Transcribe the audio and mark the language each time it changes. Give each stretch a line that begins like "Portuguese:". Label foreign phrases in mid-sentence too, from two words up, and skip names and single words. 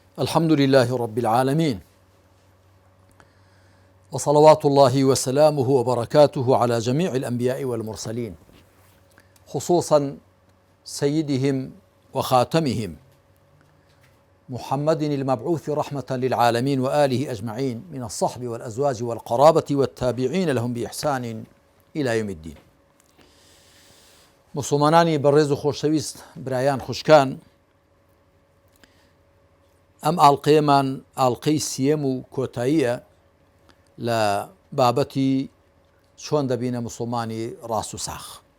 Arabic: الحمد لله رب العالمين، وصلوات الله وسلامه وبركاته على جميع الأنبياء والمرسلين، خصوصا سيدهم وخاتمهم محمد المبعوث رحمة للعالمين وآله أجمعين من الصحب والأزواج والقرابة والتابعين لهم بإحسان إلى يوم الدين.
Central Kurdish: مسلمانانی بەڕێز و خۆشەویست برایان خوشکان، ئەم ئاڵقەیەمان ئاڵقەی سیەم و کۆتاییە لە بابەتی چۆن دەبینە مسلمانی ڕاست و ساخ.